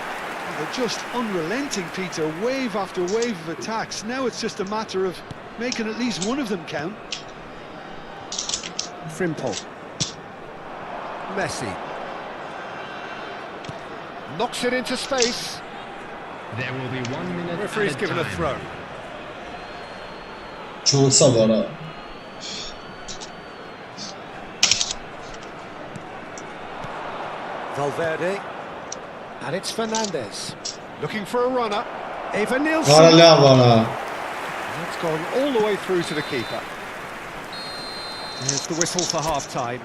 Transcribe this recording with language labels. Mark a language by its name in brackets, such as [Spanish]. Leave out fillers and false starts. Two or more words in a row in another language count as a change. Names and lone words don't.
[English] They're just unrelenting, Peter, wave after wave of attacks. Now it's just a matter of making at least one of them count. Frimpong. Messi. Knocks it into space. There will be 1 minute. Referee's given a throw. [Armenian] Չանցավ արա։ [English] Valverde. And it's Fernandez. Looking for a runner. Eva [Armenian] Արա [English] Nielsen. [Armenian] լավ արա։ [English] It's gone all the way through to the keeper. There's the whistle for half-time.